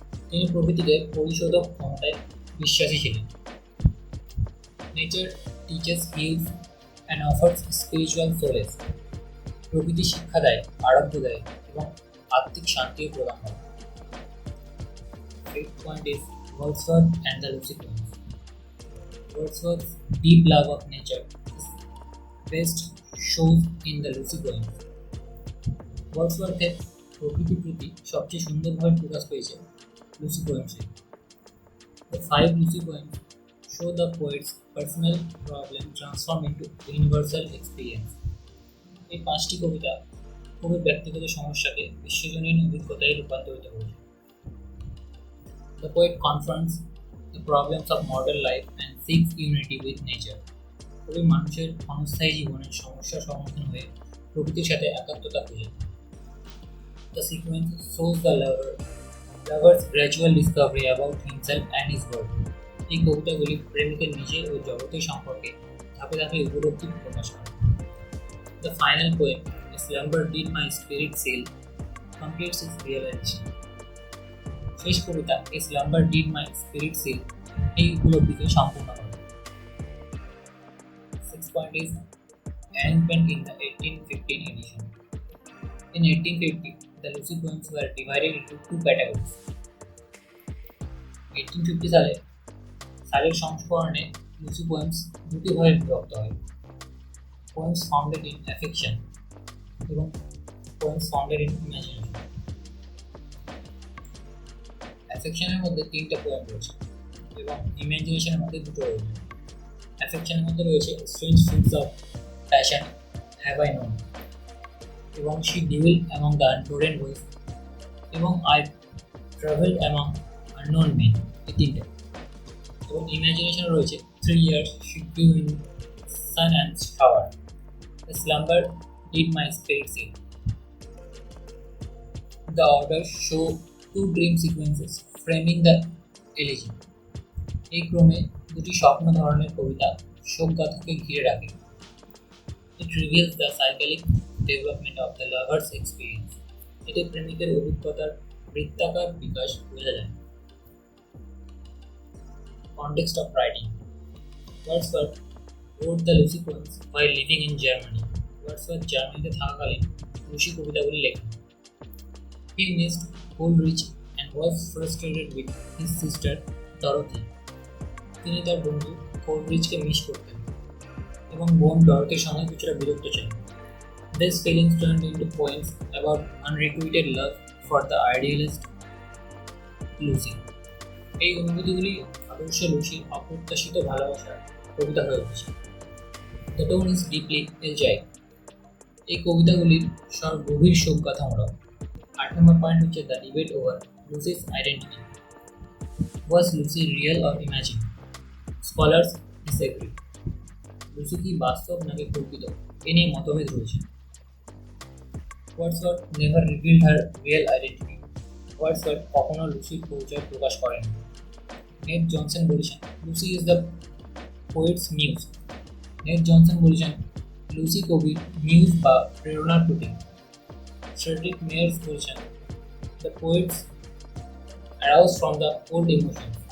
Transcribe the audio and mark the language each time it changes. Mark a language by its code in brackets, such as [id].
[bn] তিনি প্রকৃতিকে পরিশোধক ক্ষমতায় বিশ্বাসী ছিলেন। [en] Nature teaches, heals and offers spiritual solace. [bn] প্রকৃতি শিক্ষা দেয়, আরোগ্য দেয় এবং আত্মিক শান্তিও প্রদান করে। [en] Fifth point is Wordsworth and the Lucy poems. Wordsworth's deep love of nature is best shown in the Lucy poems. [bn] Wordsworthের প্রকৃতির প্রতি সবচেয়ে সুন্দরভাবে প্রকাশ পেয়েছে Lucy পোয়েমসে। [en] The 5 Lucy poems show the poet's personal problem transformed into universal experience. [bn] এই 5টি কবিতা কবির ব্যক্তিগত সমস্যাকে বিশ্বজনীন অভিজ্ঞতায় রূপান্তরিত করেছে। [en] The poet confronts the problems of modern life and seeks unity with nature. [bn] কবি মানুষের ক্ষণস্থায়ী জীবনের সমস্যার সম্মুখীন হয়ে প্রকৃতির সাথে একাত্মতা খুঁজে। [en] The sequence shows the lover's gradual discovery about himself and his world. [bn] এই কবিতাগুলি প্রেমিকের নিজের ও জগতের সম্পর্কে ধাপে ধাপে উপলব্ধি প্রকাশ করে। [en] The final poem, A Slumber Did My Spirit Seal, completes its realization. [bn] শেষ কবিতা A Slumber Did My Spirit Seal এই উপলব্ধিকে সম্পূর্ণ করে। [en] 6 point is arrangement in the 1815 edition. In 1850, the Lucy poems were divided into two categories. [bn] 1850 সালের সংস্করণে Lucy poems দুটি ভাগে বিভক্ত হয়: পোয়েমস ফাউন্ডেড ইন অ্যাফেকশন এবং পোয়েমস ফাউন্ডেড ইন ইমাজিনেশন। অ্যাফেকশনের মধ্যে 3টা পোয়েম রয়েছে এবং ইমাজিনেশনের মধ্যে 2টো রয়েছে। অ্যাফেকশনের মধ্যে রয়েছে strange fields of passion, have I known, এবং she dual among the আনটোরেন wedge, এবং I travel among unknown main, এই 3টে। এবং ইমাজিনেশন রয়েছে [en] 3 years she grew in sun and shower, a slumber did my spirit seal. The order show 2 dream sequences framing the elegy. [bn] এই ক্রমে দুটি স্বপ্ন ধরনের কবিতা শোকগাথাকে ঘিরে রাখে। [en] It reveals the cyclic development of the lover's experience. [bn] এতে প্রেমিকের অভিজ্ঞতার বৃত্তাকার বিকাশ বোঝা যায়। [en] Context of writing. Wordsworth wrote the Lucy poems while living in Germany. [bn] Wordsworth জার্মানিতে থাকাকালীন লুসি কবিতাগুলি লেখেন। [en] He missed Coleridge and was frustrated with his sister Dorothy. [bn] তিনি তার বন্ধু কোলরিজকে মিস করতেন এবং বোন ডরথির সঙ্গে কিছুটা বিরক্ত ছিলেন। [en] These feelings turned into poems about unrequited love for the idealist Lucy. [bn] এই অনুভূতিগুলি আদর্শ লুসির অপ্রত্যাশিত ভালোবাসার কবিতা হয়ে উঠেছে। [en] The tone is deeply elegiac. [bn] এই কবিতাগুলির স্বর গভীর শোকগাথামূলক। 8 নম্বর পয়েন্ট হচ্ছে the debate over লুসিস identity. [en] Was Lucy real or imagined? Scholars disagree. [bn] Lucy কি বাস্তব নাকি কল্পিত এ নিয়ে মতভেদ রয়েছে। [en] Wordsworth never revealed her real identity. [bn] Wordsworth কখনো লুসির পরিচয় প্রকাশ করেন। নেট জনসন বলেছেন [en] Lucy is the poet's muse. [bn] Net Johnson বলেছেন লুসি কবির মিউজ বা প্রেরণার প্রতীক। ফ্রেডরিক মেয়ার্স বলেছেন [en] The poets arouse from the old emotion.